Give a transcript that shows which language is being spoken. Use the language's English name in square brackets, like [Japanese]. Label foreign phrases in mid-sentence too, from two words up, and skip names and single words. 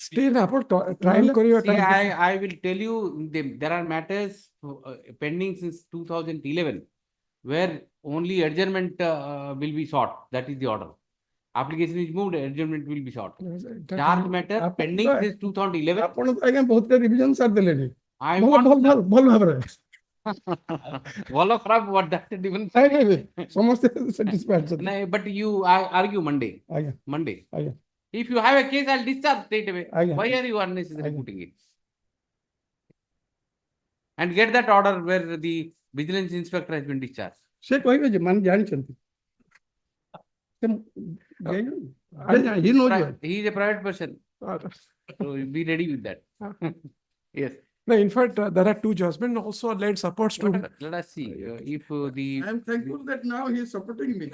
[English] Still about trial Korea See, time. I will tell you, there are matters pending since 2011 where only adjournment will be sought. That is the order. Application is moved, adjournment will be sought. Charge matter pending since 2011. [Odia] ଆପଣ ତ ଆଜ୍ଞା ବହୁତ ରିଭିଜନ ସାରି ଦେଲେଣି [English] I [Odia] ଭଲ [English] want [Odia] ଭଲ ଭଲ ଭଲ ଭାବରେ ଭଲ ଖରାପ [English] what that difference. [Odia] ନାଇଁ ନାଇଁ ନାଇଁ ସମସ୍ତେ satisfied ଅଛନ୍ତି। [English] No, but you argue Monday. [Odia] ଆଜ୍ଞା [English] Monday. [Odia] ଆଜ୍ଞା [English] If you have a case, I'll discharge straight away. [Odia] ଆଜ୍ଞା [English] Why are you unnecessarily [Odia] ଆଜ୍ଞା [English] putting it? And get that order where the vigilance inspector has been discharged. [Odia] ସେ କହିବେ ଯେ ମାନେ ଜାଣିଛନ୍ତି [English] he knows well. He is a private person. So be ready with that. Yes. No, in fact, there are two judgments also led supports to. Let us see if the. I am thankful that now he is supporting me.